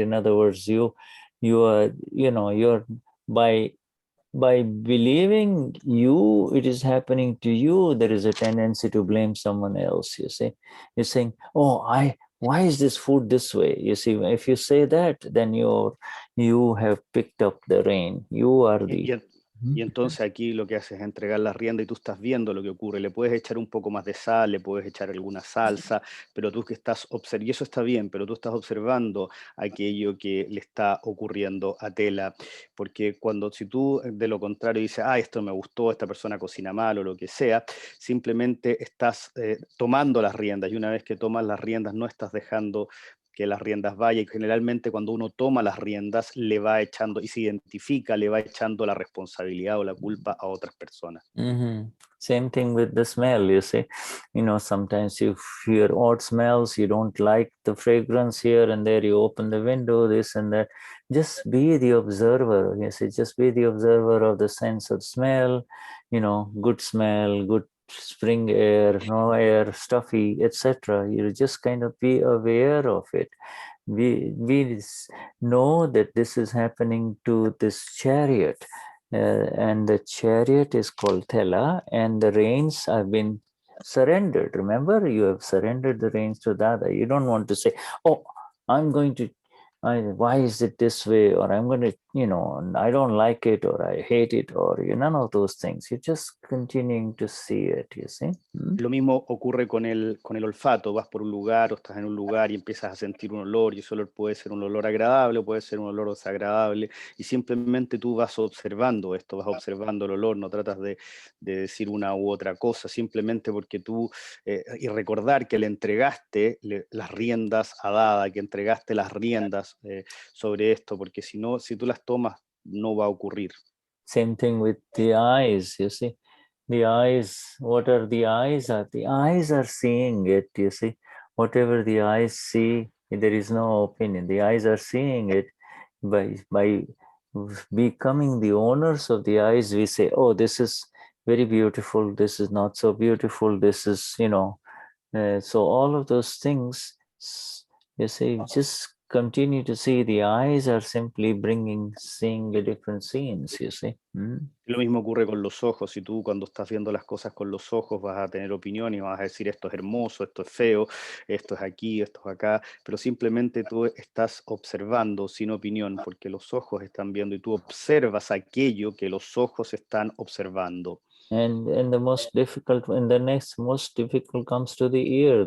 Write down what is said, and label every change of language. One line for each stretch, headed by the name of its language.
English: In other words, you are, you're by believing it is happening to you, there is a tendency to blame someone else. You see, you're saying, oh, why is this food this way? You see, if you say that, then you have picked up the rein. You are the...
Spanish: Y entonces aquí lo que haces es entregar la rienda y tú estás viendo lo que ocurre. Le puedes echar un poco más de sal, le puedes echar alguna salsa, pero tú que estás observando, y eso está bien, pero tú estás observando aquello que le está ocurriendo a Tela. Porque si tú de lo contrario dices, esto me gustó, esta persona cocina mal o lo que sea, simplemente estás tomando las riendas, y una vez que tomas las riendas no estás dejando que las riendas vayan, y generalmente cuando uno toma las riendas le va echando y se identifica, le va echando la responsabilidad o la culpa a otras personas.
English: Same thing with the smell, you see. Sometimes you hear odd smells, you don't like the fragrance here and there, you open the window, this and that. Just be the observer, you see, just be the observer of the sense of smell, good smell, good spring air, no air, stuffy, etc. You just kind of be aware of it. We know that this is happening to this chariot, and the chariot is called Tela, and the reins have been surrendered. Remember, you have surrendered the reins to Dada. You don't want to say, oh, why is it this way, or I'm going to you know, I don't like it or I hate it or none of those things. You're just continuing to see it, you see.
Spanish: Lo mismo ocurre con el olfato. Vas por un lugar o estás en un lugar y empiezas a sentir un olor, y ese olor puede ser un olor agradable o puede ser un olor desagradable, y simplemente tú vas observando esto, vas observando el olor, no tratas de decir una u otra cosa, simplemente porque tú, y recordar que le entregaste las riendas a Dada, que entregaste las riendas sobre esto, porque si no, si tú las tomas, no va a ocurrir.
English: Same thing with the eyes, you see. The eyes, what are the eyes? The eyes are seeing it, you see. Whatever the eyes see, there is no opinion. The eyes are seeing it. By becoming the owners of the eyes, we say, oh, this is very beautiful, this is not so beautiful, this is, you know. So all of those things, you see, just continue to see. The eyes are simply seeing the different scenes, you see.
Spanish: Lo mismo ocurre con los ojos. Si tú cuando estás viendo las cosas con los ojos vas a tener opinión y vas a decir esto es hermoso, esto es feo, esto es aquí, esto es acá, pero simplemente tú estás observando sin opinión porque los ojos están viendo y tú observas aquello que los ojos están observando.
English: And the most difficult, and the next most difficult comes to the ear.